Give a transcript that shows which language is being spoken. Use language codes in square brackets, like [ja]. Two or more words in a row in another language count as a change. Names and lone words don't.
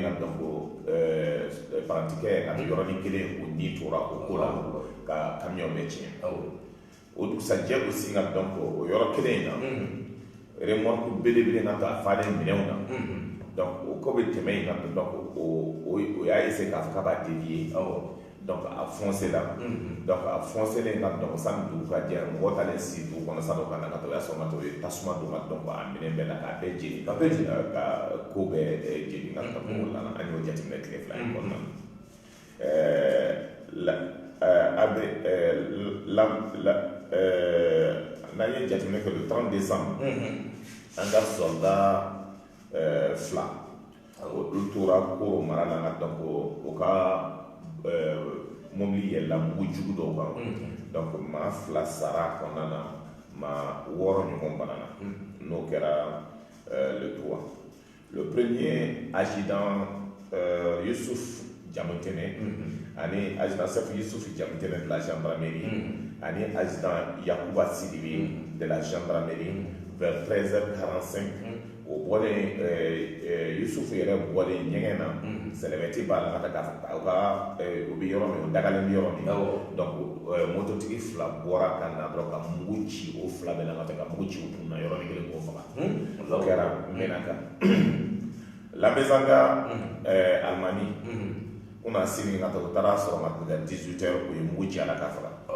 [bm] ka donc parantikɛ ka yɔrɔnin kelen o ni tora o ko la ka camion bɛ tiɲɛ o dugusajɛ aussi ka donc o yɔrɔ kelen in na remorque belebele na ta falen minɛnw na donc o ko bɛ tɛmɛ yen ka donc o y'a essayer k'a fɔ k'a b'a dévier donc a foncé la donc a foncé len ka donc sani dugu ka jɛ mɔgɔ talen si dugu kɔnɔ sani o ka na ka taa o y'a sɔrɔ ka taa o ye tasuma don ka donc a minɛn bɛɛ la k'a bɛɛ jeni ka ko bɛɛ jeni ka donc o la an y'o jateminɛ tile fila in kɔnɔna na n'an ye jateminɛ kɛ [fr] le 30 décembre [bm] an ka soldat fila olu tora Koro mara la ka donc o ka mobili yɛlɛla mugujugu dɔw kan donc maa fila sara a kɔnɔna na maa wɔɔrɔ ɲɔgɔn banana n'o kɛra [fr] le 3 le premier adjudant [bm] Youssouf Diamontene ani [fr] adjudant chef Youssouf Diamontene de la gendarmerie [bm] ani adjudant Yakuba Sidibé [fr] de la gendarmerie vers 13h45 [bm] o bɔlen Youssouf yɛrɛ bɔlen ɲɛgɛn na sɛlɛmɛti b'a la ka taa o bɛ yɔrɔ min o dagalen bɛ yɔrɔ min donc mototigi fila bɔra ka na dɔrɔn ka mugu ci o fila bɛɛ la ka taa ka mugu ci o kun na yɔrɔnin kelen k'o faga o kɛra Menaka Lamezanga Alimami u na sini ka taa o taara sɔrɔ ka taa 18h o ye mugu ci a la ka faga